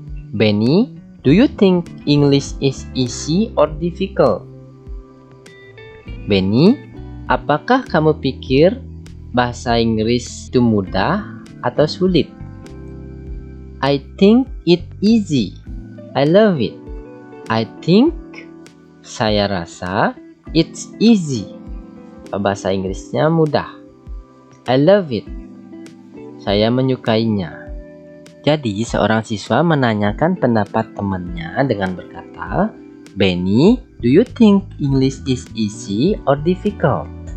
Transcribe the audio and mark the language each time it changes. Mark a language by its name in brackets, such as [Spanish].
[English] Benny, do you think English is easy or difficult? [Indonesian] Benny, apakah kamu pikir bahasa Inggris itu mudah atau sulit? [English] I think it easy. I love it. I think, [Indonesian] saya rasa, [English] it's easy. [Indonesian] Bahasa Inggrisnya mudah. [English] I love it. [Indonesian] Saya menyukainya. Jadi, seorang siswa menanyakan pendapat temannya dengan berkata, [English] Benny, do you think English is easy or difficult?